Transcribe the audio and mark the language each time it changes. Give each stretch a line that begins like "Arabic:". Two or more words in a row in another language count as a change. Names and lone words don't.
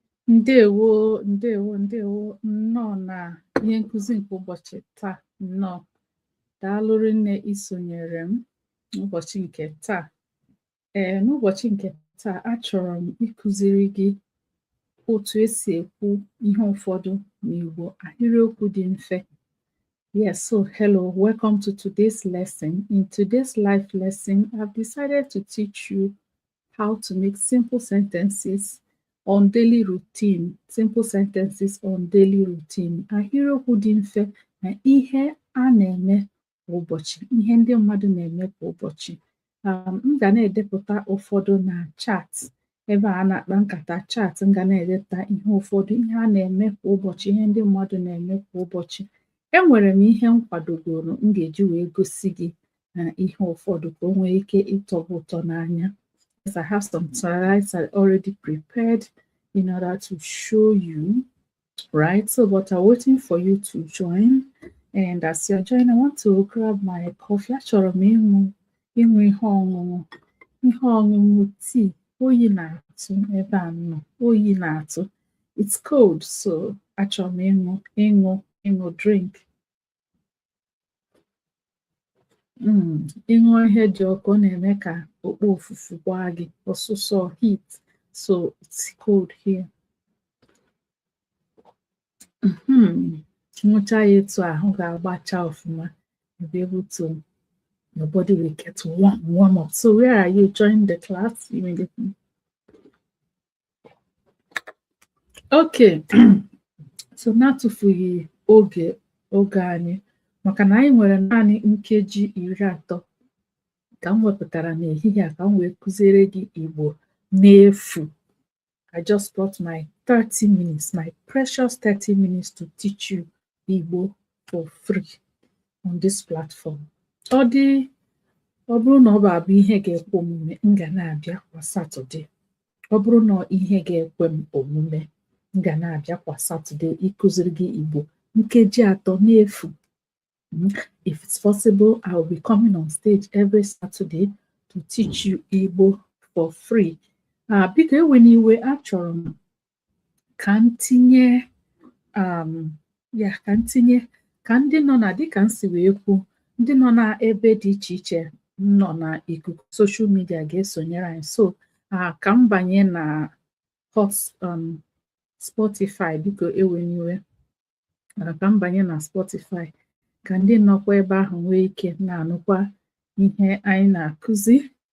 Igbo: Ndewo nnọọ na ihe nkụzi nke ụbọchị taa. Nnọọ daalụ rinne isonyere m n'ụbọchị nke taa. N'ụbọchị nke taa, achọrọ m ịkụziri gị otu esi ekwu ihe ụfọdụ n'Igbo, ahịrịokwu dị mfe.
English: Yes, so hello, welcome to today's lesson. In today's life lesson, I've decided to teach you how to make simple sentences on daily routine. Simple sentences on daily routine.
Igbo: Ahịrịokwu dị mfe na ihe a na-eme kwa ụbọchị, ihe ndị mmadụ na-eme kwa ụbọchị. M ga na-edepụta ụfọdụ na chat, ebe a na-akpa nkata chat. M ga na-edepụta ihe ụfọdụ, ihe a na-eme kwa ụbọchị, ihe ndị mmadụ na-eme kwa ụbọchị. Enwere m ihe m kwadogoro m ga-eji wee gosi gị na ihe ụfọdụ ka o nwee ike ịtọ gị ụtọ n'anya.
English: Yes, I have some slides I already prepared in order to show you, right? So, but I'm waiting for you to join. And as you're joining, I want to grab my coffee.
Igbo: Achọrọ m ịṅụ ihe ọṅụṅụ tea. Oyi na-atụ ebe a nọ. Oyi na-atụ.
English: It's cold, so
Igbo: achọrọ m ịṅụ
English: drink.
Igbo: Ịṅụ ihe dị ọkụ na-eme ka okpo ofufu gbaa gị ọsụsọ, heat.
English: So it's cold here.
Igbo: Nwụcha ya etu ahụ ga-agbacha ọfụma.
English: You'll be able to, your body will get warm up. So where are you? Join the class immediately. Okay.
Igbo: So na-atụfughị oge anyị, maka na anyị nwere naanị nkeji 30 ka m wepụtara n'ehihie a ka m wee kụziere gị Igbo n'efu.
English: I just brought my 30 minutes, my precious 30 minutes to teach you Igbo for free on this platform.
Igbo: Ọ bụrụ na ọ bụ ihe ga-ekwe omume, m ga na-abịa kwa Saturday. Ọ bụrụ na ihe ga-ekwe m omume, m ga na-abịa kwa Saturday ịkụziri gị Igbo nkeji 3 n'efu.
English: If it's possible, I will be coming on stage every Saturday to teach you Igbo for free.
Igbo: Biko ewe n'iwe, achọrọ m ka ntinye ka ndị nọ na, dịka nsi wee kwu, ndị nọ na ebe dị iche iche nọ na ikuku
English: social media
Igbo: ga-esonyere anyị. So ka m banye na Spotify, biko ewe n'iwe, ka m banye na Spotify ka ndị nọkwa ebe ahụ nwee ike na-anụkwa ihe anyị na-akụzi.